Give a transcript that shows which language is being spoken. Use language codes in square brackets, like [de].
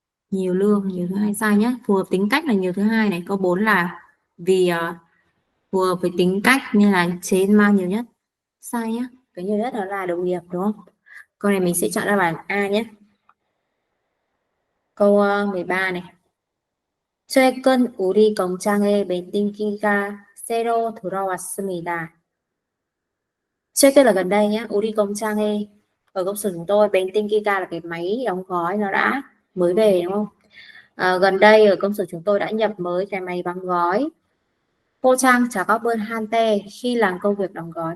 [vi] Nhiều lương, nhiều thứ hai sai nhé. Phù hợp tính cách là nhiều thứ hai này. Câu 4 là vì phù hợp với tính cách nên là trên mang nhiều nhất. Sai nhé. Cái nhiều nhất đó là đồng nghiệp đúng không? Câu này mình sẽ chọn đáp án A nhé. Câu 13 này. [ko] 최근 우리 공장에 멘팅기가 새로 들어왔습니다. [vi] 최근 là gần đây nhé. [ko] 우리 공장에 [vi] ở công xưởng chúng tôi, 멘팅기가 là cái máy đóng gói nó đã mới về đúng không? Gần đây ở công xưởng chúng tôi đã nhập mới cái máy đóng gói. Cô Trang chào các bên Hante khi làm công việc đóng gói.